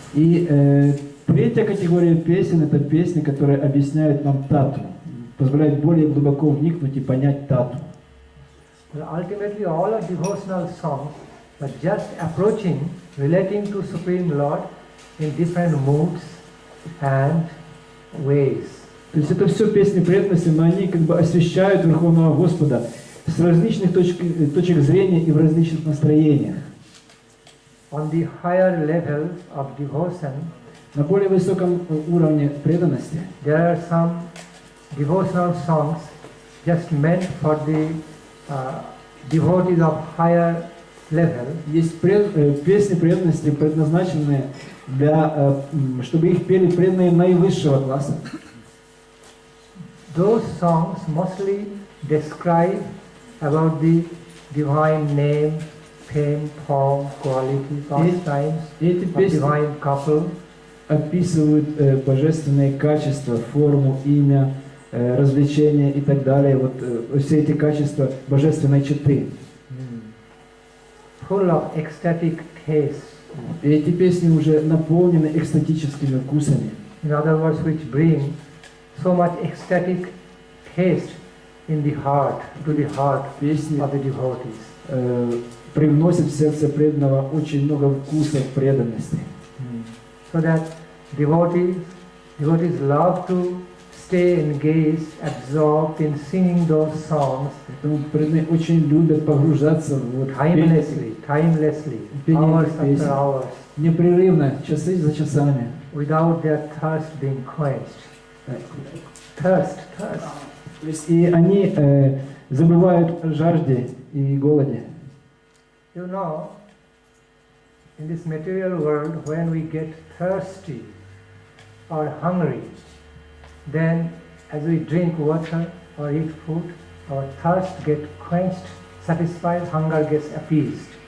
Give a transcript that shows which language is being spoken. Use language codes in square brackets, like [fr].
[ru] И третья категория песен это песни, которые объясняют нам тату, позволяют более глубоко вникнуть и понять тату. [en] Well, ultimately, all are devotional songs, but just approaching, relating to Supreme Lord in different moods and ways. [ru] То есть это все песни преданности, но они как бы освещают Верховного Господа с различных точек зрения и в различных настроениях. [en] On the higher level of devotion, [ru] на более высоком уровне преданности, [en] there are some devotional songs just meant for the devotees of higher level. [ru] Есть песни преданности, предназначенные для, чтобы их пели преданные наивысшего класса. [en] Those songs mostly describe about the divine name, fame, form, quality, pastimes of divine couple. [ru] Описывают божественные качества, форму, имя, развлечения и так далее. Вот все эти качества божественной четы. [en] Full of ecstatic taste. [ru] И эти песни уже наполнены экстатическими вкусами. [en] In other words, which bring so much ecstatic taste in the heart, to the heart [ru] песни [en] of the devotees. [ru] Привносят в сердце преданного очень много вкуса преданности. [en] So that devotees love to stay engaged, absorbed in singing those songs. [ru] Поэтому преданные очень любят погружаться в [en] timelessly, hours after hours, [ru] непрерывно, часы за часами, [en] without their thirst being quenched. Thirst. [ru] То есть и они забывают о жажде и голоде. [en] You know, in this material world, when we get thirsty or hungry, then as we drink water or eat food, our thirst gets quenched, satisfied, hunger gets appeased.